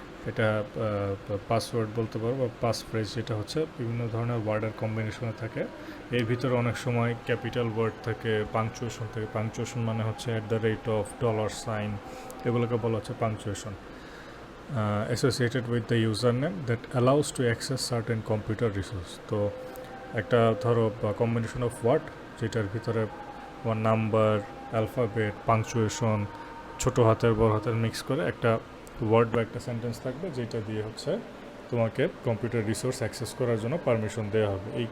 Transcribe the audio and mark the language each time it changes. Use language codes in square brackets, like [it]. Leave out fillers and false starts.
[bn] এটা পাসওয়ার্ড বলতে পারো বা পাস ফ্রেজ, যেটা হচ্ছে বিভিন্ন ধরনের ওয়ার্ডের কম্বিনেশনে থাকে। এর ভিতরে অনেক সময় ক্যাপিটাল ওয়ার্ড থাকে, পাংচুয়েশন থাকে। পাংচুয়েশন মানে হচ্ছে $, এগুলোকে বলা হচ্ছে punctuation. [en] Associated with the username that allows to access certain computer resource. [bn] তো একটা ধরো কম্বিনেশন অফ ওয়ার্ড যেটার ভিতরে নাম্বার, অ্যালফাবেট, পাংচুয়েশন, ছোটো হাতের বড় হাতের মিক্স করে একটা ওয়ার্ড বা একটা সেন্টেন্স থাকবে, যেটা দিয়ে হচ্ছে তোমাকে কম্পিউটার রিসোর্স অ্যাক্সেস করার জন্য পারমিশন দেওয়া হবে।